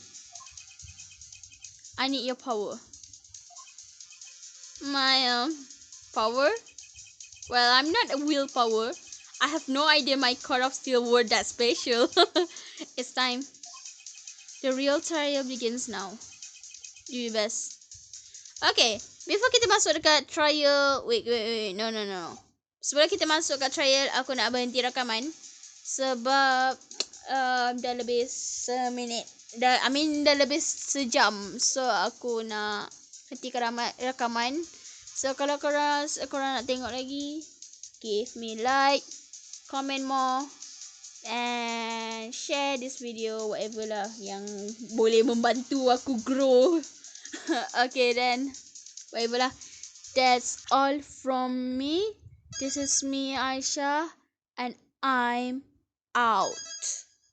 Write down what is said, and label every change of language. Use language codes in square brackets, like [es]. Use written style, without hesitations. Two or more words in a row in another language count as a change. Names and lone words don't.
[en] I need your power. My power? Well, I'm not a willpower. I have no idea my core of steel were that special. It's time. The real trial begins now. Do your best. Okay, before [ms] kita masuk dekat [en] trial, wait, no. [ms] Sebelum kita masuk kat trial, aku nak berhenti rakaman sebab dah lebih seminit. Dah lebih sejam. So aku nak hentikan rakaman. So kalau korang nak tengok lagi, [en] give me like, comment more, and share this video, whatever lah [ms] yang boleh membantu aku [en] grow. Okay then, whatever lah. That's all from me. This is me, Aisha, and I'm out.